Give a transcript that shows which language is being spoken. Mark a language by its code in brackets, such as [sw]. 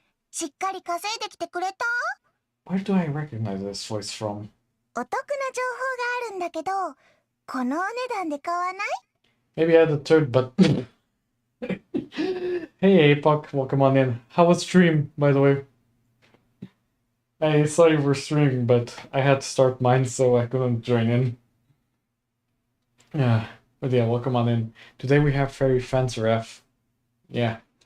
[ja] しっかり稼いできてくれた？ [en] Where do I recognize this voice from? [ja] お得な情報があるんだけど、このお値段で買わない？ [en] Maybe I had a third button. Hey Apoc, welcome on in. How was stream, by the way? I saw you were streaming, but I had to start mine, so I couldn't join in. Yeah, but yeah, welcome on in. Today we have Fairy Fencer F. Yeah.